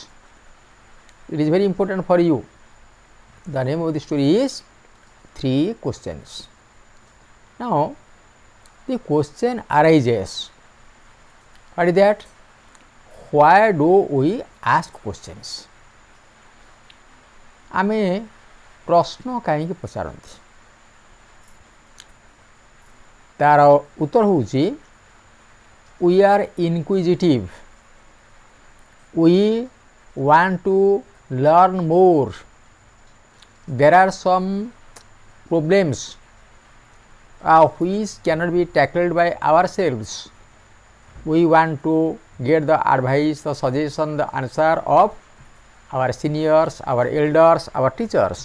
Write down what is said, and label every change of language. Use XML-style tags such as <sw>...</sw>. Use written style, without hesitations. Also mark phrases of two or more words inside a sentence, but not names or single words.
<en>It is very important for you. The name of the story is Three Questions. Now, the question arises, what is that? Why do we ask questions?</en> <or>ଆମେ ପ୍ରଶ୍ନ କାହିଁ ପଚାରୁ, ତାର ଉତ୍ତର ହେଉଛି</or> <en>we are inquisitive, we want to learn more, there are some problems which cannot be tackled by ourselves, we want to get the advice, the suggestion, the answer of our seniors, our elders, our teachers.</en>